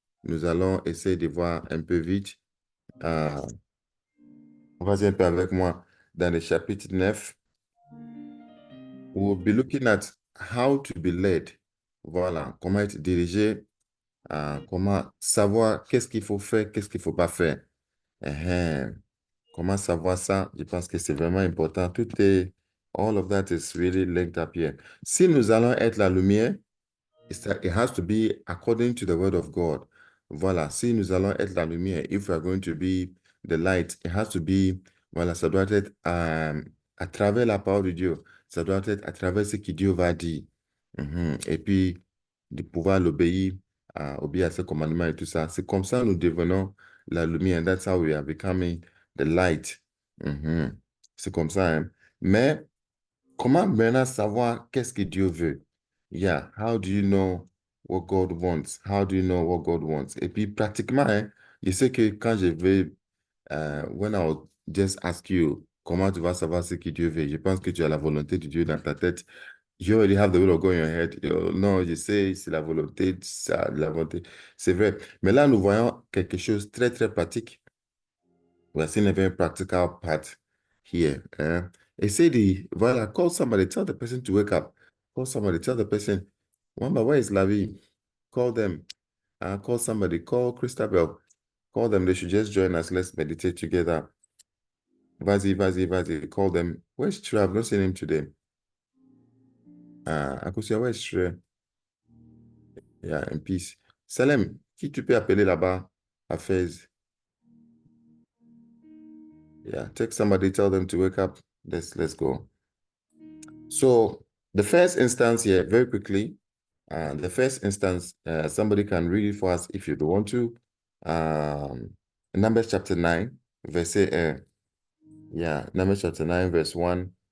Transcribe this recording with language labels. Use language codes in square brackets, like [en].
[fr] Nous allons essayer de voir un peu vite. Vas-y un peu avec moi dans le chapitre 9. [en] We'll be looking at how to be led. [fr] Voilà, comment être dirigé, comment savoir qu'est-ce qu'il faut faire, qu'est-ce qu'il ne faut pas faire. Uhum. Comment savoir ça? Je pense que c'est vraiment important. [en] All of that is really linked up here. [fr] Si nous allons être la lumière, [en] it has to be according to the word of God. [fr] Voilà, si nous allons être la lumière, [en] if we are going to be [fr] the light, it has to be, voilà, ça doit être à travers la parole de Dieu. Ça doit être à travers ce que Dieu va dire. Et puis, de pouvoir l'obéir, obéir à ses commandements et tout ça. C'est comme ça que nous devenons la lumière. [en] That's how we are becoming the light. [fr] C'est comme ça, hein. Mais, comment maintenant savoir qu'est-ce que Dieu veut? [en] Yeah, how do you know what God wants? How do you know what God wants? [fr] Et puis, pratiquement, hein, je sais que quand je vais, [en] when I will just ask you, [fr] comment tu vas savoir ce que Dieu veut? Je pense que tu as la volonté de Dieu dans ta tête. [en] You already have the will of God in your head. [fr] Non, je sais, c'est la volonté, ça, la volonté. C'est vrai. Mais là, nous voyons quelque chose de très, très pratique. [en] We're seeing a very practical part here. It said, voilà, call somebody, tell the person to wake up. Call somebody, tell the person, Wamba, where is Lavi? Call them. Call somebody, call Christabel. Call them, they should just join us. Let's meditate together. Vas-y. Call them. Where's Trey? I've not seen him today. Akusia, where's Trey? Yeah, in peace. [fr] Salem, qui tu peux appeler là-bas à Fez? [en] Yeah, text somebody, tell them to wake up. Let's go. So the first instance here, very quickly, the first instance, somebody can read it for us if you don't want to. Numbers chapter 9, verse Numbers chapter 9, verse 1.